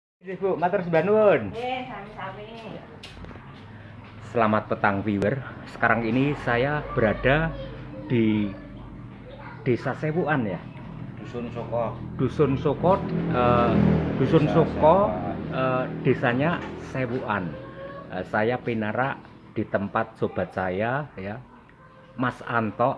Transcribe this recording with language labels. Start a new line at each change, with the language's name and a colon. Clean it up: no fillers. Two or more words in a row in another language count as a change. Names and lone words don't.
Javanese: Bu, matur sembah nuwun. Sami-sami.
Indonesian: Selamat petang viewer. Sekarang ini saya berada di Desa Sewuan ya. Dusun Soko. Dusun Soko, Dusun Desa Soko, Sewuan. desanya Sewuan. Saya pinara di tempat sobat saya ya, Mas Anto.